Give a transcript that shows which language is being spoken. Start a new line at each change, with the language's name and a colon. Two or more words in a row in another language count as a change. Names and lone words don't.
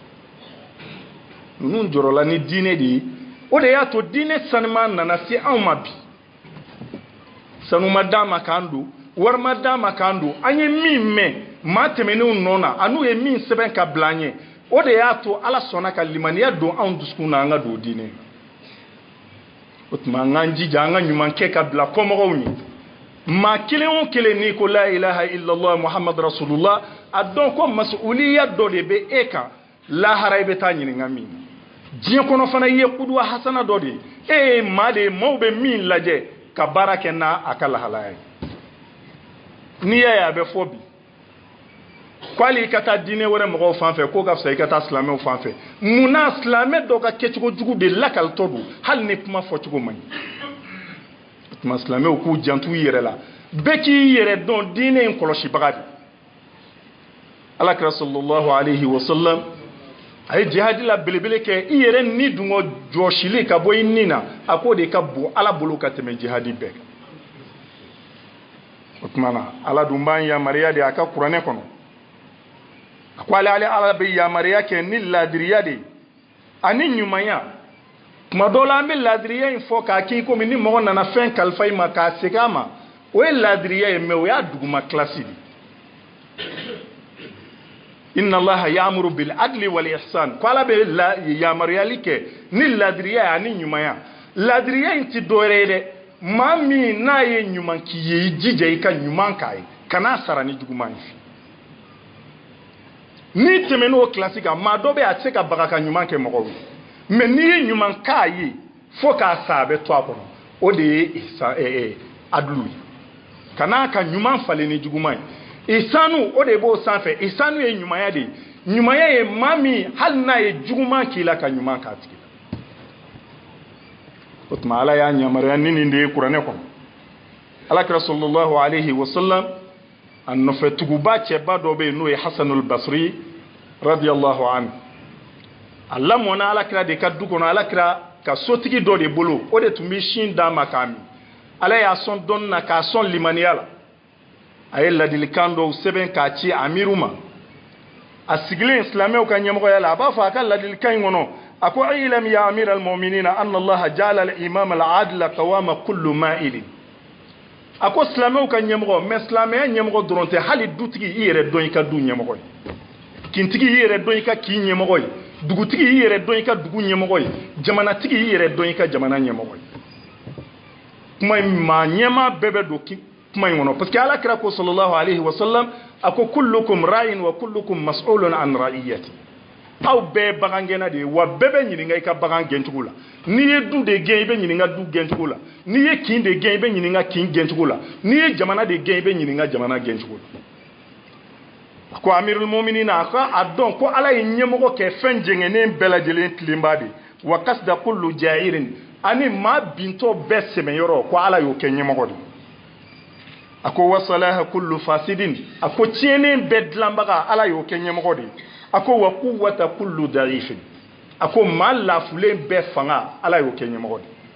Bambara: ninnu jɔrɔla ni diinɛ de ye o de y'a to diinɛ sanuma nana se anw ma bi sanu ma d'a ma k'an don wari ma d'a ma k'an don an ye min mɛn maa tɛmɛnenw nɔ na a n'u ye min sɛbɛn ka bila an ye o de y'a to ala sɔnna ka limaniya don anw dusukun na an ka don diinɛ o tuma an k'an jija an ka ɲuman kɛ ka bila kɔmɔgɔw ye maa kelen o kelen n'i ko
Arabic: لا إله إلا الله محمد رسول الله
Bambara: a dɔn ko masuliya dɔ de bɛ e kan lahara i bɛ taa ɲininka min na diɲɛ kɔnɔ fana i ye kuduwa hasana dɔ de ye e ye maa de ye maaw bɛ min lajɛ ka baara kɛ n'a a ka lahalaya ye n'i y'a ye a bɛ fɔ bi ko hali i ka taa diinɛ wɛrɛ mɔgɔw fan fɛ k'o ka fisa i ka taa silamɛw fan fɛ munna silamɛ dɔ ka kɛcogo jugu de lakalitɔ don hali ni kuma fɔcogo man ɲi o tuma silamɛw k'u jantu i yɛrɛ la bɛɛ k'i yɛrɛ dɔn diinɛ in kɔlɔsibaga de alakira
Arabic: صلى الله عليه وسلم
Bambara: a ye jihadi la belebele kɛ i yɛrɛ ni dungɔ jɔsili ka bɔ i ni na a k'o de ka bon ala bolo ka tɛmɛ jihadi bɛɛ kan o tuma na ala dun b'an yamaruya de a ka kuranɛ kɔnɔ a ko ale ala bɛ yamaruya kɛ ni ladiriya de ani ɲumanya tuma dɔw la an bɛ ladiriya in fɔ k'a k'i komi ni mɔgɔ nana fɛn kalifa i ma k'a segin a ma o ye ladiriya ye mais o y'a duguma kilasi de
Arabic: إن الله يأمر بالعدل والإحسان
Bambara: ko ala bɛ yamaruyali kɛ ni ladiriya ye ani ɲumanya ladiriya in ti dɔwɛrɛ ye dɛ maa min n'a ye ɲuman k'i ye i jija i ka ɲuman k'a ye kan'a sara ni juguman ye n'i tɛmɛn'o kilasi kan maa dɔ bɛ yen a tɛ se ka baga ka ɲuman kɛ mɔgɔw ye mais n'i ye ɲuman k'a ye fo k'a sa a bɛ to a kɔnɔ o de ye adulu ye kan'a ka ɲuman falen ni juguman ye ihsanu o de b'o sanfɛ ihsanu ye ɲumanya de ye ɲumanya ye maa min hali n'a ye juguman k'i la ka ɲuman k'a tigi la o tuma ala y'a yamaruya ni nin de ye kuranɛ kɔnɔ alakira
Arabic: صلى الله عليه وسلم
Bambara: a nɔfɛtuguba cɛba dɔ bɛ yen n'o ye hasanul basri
Arabic: رضي الله عنه
Bambara: a lamɔna alakira de ka du kɔnɔ alakira ka sotigi dɔ de bolo o de tun bɛ sin d'a ma k'a min ala y'a sɔn dɔnni na k'a sɔn limaniya la a ye ladilikan dɔw sɛbɛn k'a ci amiru ma a sigilen silamɛw ka ɲɛmɔgɔya la a b'a fɔ a ka ladilikan in kɔnɔ a ko
Arabic: اعلم يا أمير المؤمنين أن الله جعل الإمام العادل قوام كل مائل
Bambara: a ko silamɛw ka ɲɛmɔgɔ mais silamɛya ɲɛmɔgɔ dɔrɔn tɛ hali dutigi i yɛrɛ dɔn i ka du ɲɛmɔgɔ ye kintigi i yɛrɛ dɔn i ka k'i ɲɛmɔgɔ ye dugutigi i yɛrɛ dɔn i ka dugu ɲɛmɔgɔ ye jamanatigi i yɛrɛ dɔn i ka jamana ɲɛmɔgɔ ye kuma in maa ɲɛmaa bɛɛ bɛ don kuma in kɔnɔ
French: parce que
Bambara: ala kira ko
Arabic: صلى الله عليه وسلم
Bambara: a ko
Arabic: كلكم راع وكلكم مسؤول عن رعيته
Bambara: aw bɛɛ bagangɛnna de ye wa bɛɛ bɛ ɲininka i ka bagan gɛncogo la n'i ye du de gɛn i bɛ ɲininka du gɛncogo la n'i ye kin de gɛn i bɛ ɲininka kin gɛncogo la n'i ye jamana de gɛn i bɛ ɲininka jamana gɛncogo la a ko
Arabic: أمير المؤمنين
Bambara: a ka a dɔn ko ala ye ɲɛmɔgɔ kɛ fɛn jɛngɛnnen bɛɛ lajɛlen tilenba de
Arabic: وقصد كل جائر
Bambara: ani maa bintɔ bɛɛ sɛmɛyɔrɔ ko ala y'o kɛ ɲɛmɔgɔ de a ko
Arabic: وصلاح كل فاسد
Bambara: a ko tiɲɛnen bɛɛ dilanbaga ala y'o kɛ ɲɛmɔgɔ de a ko
Arabic: وقوة كل ضعيف
Bambara: a ko maa lafulen bɛɛ fanga ala y'o kɛ ɲɛmɔgɔ de